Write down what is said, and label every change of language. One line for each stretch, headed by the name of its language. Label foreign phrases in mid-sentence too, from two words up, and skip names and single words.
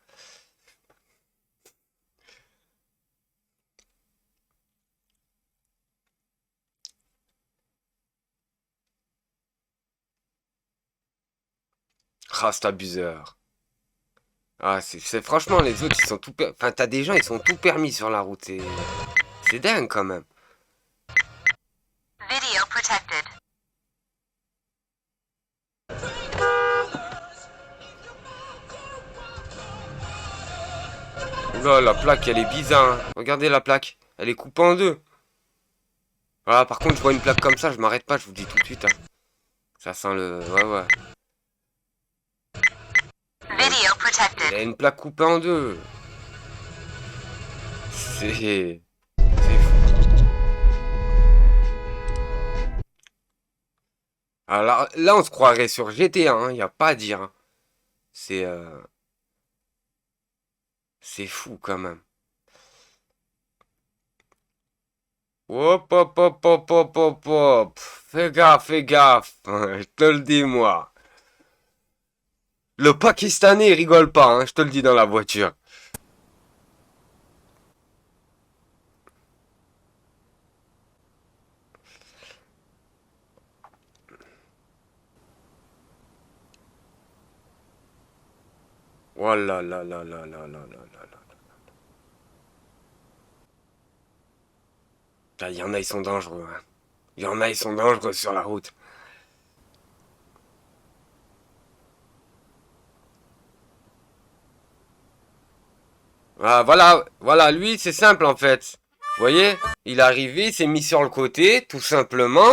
French: Ah, c'est abuseur. Ah, c'est franchement, les autres, ils sont tout... Enfin, t'as des gens, ils sont tout permis sur la route. C'est dingue, quand même.
English: Video protected.
French: Là, la plaque, elle est bizarre. Hein. Regardez la plaque. Elle est coupée en deux. Voilà, par contre, je vois une plaque comme ça, je m'arrête pas, je vous dis tout de suite. Hein. Ça sent le... Ouais, ouais.
English: Video protected.
French: Il y a une plaque coupée en deux. C'est fou. Alors là, on se croirait sur GTA, hein, y a pas à dire. Hein. C'est fou quand même. Hop, hop, hop, hop, hop, hop, hop. Fais gaffe, fais gaffe. Je te le dis, moi. Le Pakistanais, il rigole pas, hein, je te le dis dans la voiture. Oh là là là là là là là là là. Il y en a, ils sont dangereux. Hein. Il y en a, ils sont dangereux sur la route. Ah, voilà, lui, c'est simple en fait. Vous voyez, il est arrivé, il s'est mis sur le côté, tout simplement.